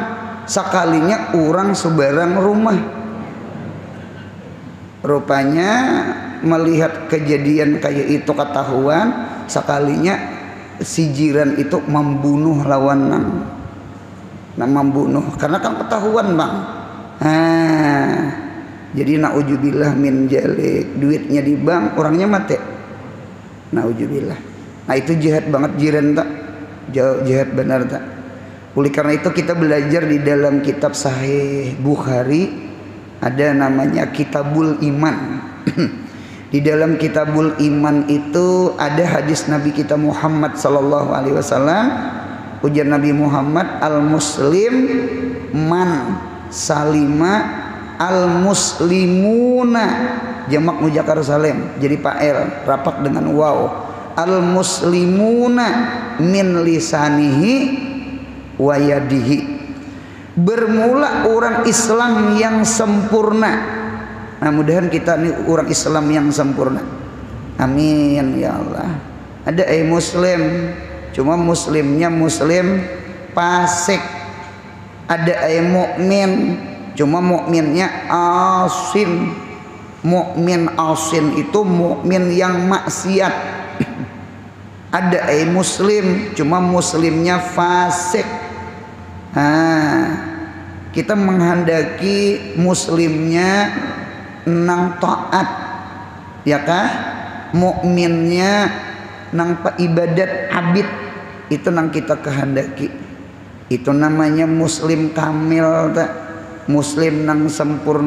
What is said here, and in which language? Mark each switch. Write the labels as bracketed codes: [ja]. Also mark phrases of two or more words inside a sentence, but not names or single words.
[bjn] Sekalinya orang sebarang rumah. Rupanya melihat kejadian kayak itu ketahuan, sekalinya si jiran itu membunuh lawan membunuh karena kan ketahuan bang. Jadi [ar] نعوذ بالله من ذلك, [bjn] duitnya di bank orangnya mati, naujubillah. Nah itu jahat banget jiran tak, jahat benar tak. [id] Oleh karena itu kita belajar di dalam kitab Sahih Bukhari ada namanya Kitabul Iman. Di dalam Kitabul Iman itu ada hadis Nabi kita Muhammad [ar] صلى الله عليه وسلم. [bjn] Ujar Nabi Muhammad, [ar] المسلم من سلم المسلمون, [id] jamak [ar] مذكر سالم [id] jadi fa'il rapat dengan waw. [ar] المسلمون من لسانه ويده, [id] bermula orang Islam yang sempurna. Nah mudahan kita ini orang Islam yang sempurna, [ar] آمين يا الله. [id] Ada muslim, cuma muslimnya muslim fasik. Ada mukmin, cuma mukminnya asin. Mukmin asin itu mukmin yang maksiat. Ada muslim, cuma muslimnya fasik. [bjn] Kita menghendaki muslimnya nang taat, ya kah? Mukminnya nang ibadat abid, itu nang kita kehendaki. Itu namanya muslim kamil, tak? Muslim nang sempurna.